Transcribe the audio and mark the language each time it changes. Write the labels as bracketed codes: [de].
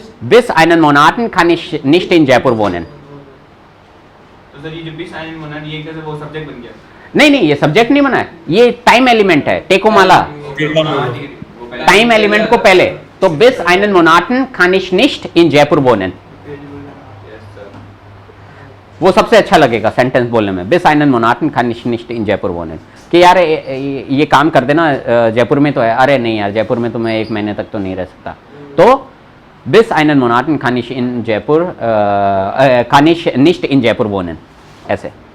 [de] bis einen Monaten kann ich nicht in Jaipur wohnen। [hi] तो sir ये जो [de] bis einen Monat [hi] ये कैसे वो सब्जेक्ट बन गया? नहीं नहीं, ये सब्जेक्ट नहीं बना है, ये टाइम एलिमेंट है, टेकोमाला हाँ, ठीक है, वो पहले- टाइम एलिमेंट को पहले, तो [de] bis einen Monaten kann ich nicht in Jaipur wohnen, [en] Yes, sir. [hi] वो सबसे अच्छा लगेगा सेंटेंस बोलने में, [de] bis einen Monaten kann ich nicht in Jaipur wohnen, [hi] कि यार ये काम कर देना, जयपुर में तो है, अरे नहीं यार जयपुर में तो मैं 1 महीने तक तो नहीं रह सकता, तो [de] bis einen Monaten kann ich in Jaipur kann ich nicht in Jaipur wohnen, [hi] ऐसे।